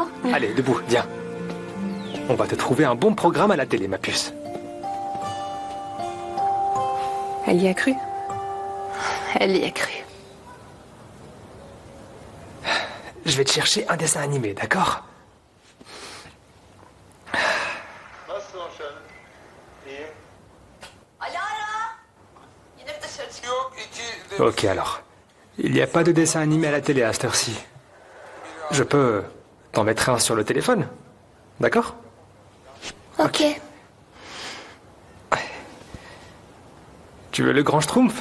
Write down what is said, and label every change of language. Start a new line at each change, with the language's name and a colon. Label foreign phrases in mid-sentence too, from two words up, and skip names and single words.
French: Allez, debout, viens. On va te trouver un bon programme à la télé, ma puce. Elle y a cru. Elle y a cru. Je vais te chercher un dessin animé, d'accord?
Turkish: Nasılsın Şen? İyiyim. Alara!
French: Ok alors. Il n'y a pas de dessin animé à la télé à cette heure-ci. Je peux t'en mettre un sur le téléphone. D'accord? Ok. Tu veux le grand schtroumpf?